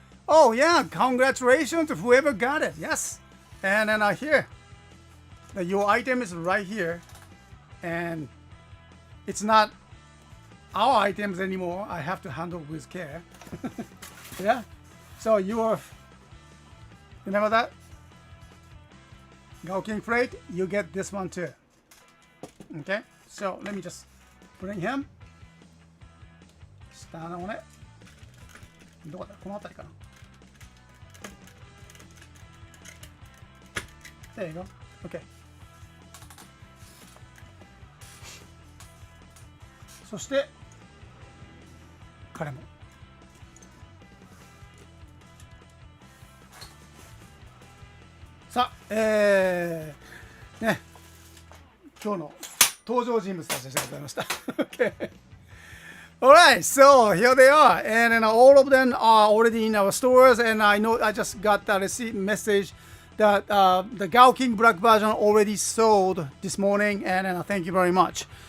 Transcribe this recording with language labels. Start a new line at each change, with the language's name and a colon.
English: Oh yeah, congratulations to whoever got it. Yes. And then here, your item is right here, and it's not our items anymore. I have to handle with care. Yeah. So remember that? Gao King Freight, you get this one too. Okay. So let me just bring him. Stand on it.
Japanese: どこだ？この辺りかな。
English: There you go. Okay.
Japanese: そして彼もさあ、ね、今日の登場人物たちでございました。
English: Okay. Alright, so here they are, and all of them are already in our stores, and I know I just got that receipt message that the Gao King Black version already sold this morning, and thank you very much.